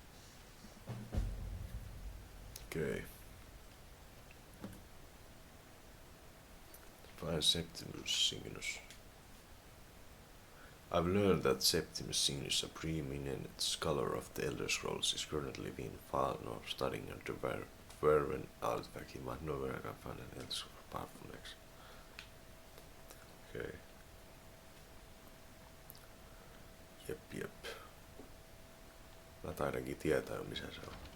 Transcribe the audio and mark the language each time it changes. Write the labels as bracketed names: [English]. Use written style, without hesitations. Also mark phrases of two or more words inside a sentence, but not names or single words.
[English] Okay. Find Septimus Cygnus. I've learned that Septimus Cygnus, a preeminent scholar of the Elder Scrolls, is currently being far north studying under Verven artifact. He might know where I can find an Elder Scroll apart from next. Okay. Jep. [Finnish] Mä taidankin tietää jo missä se on.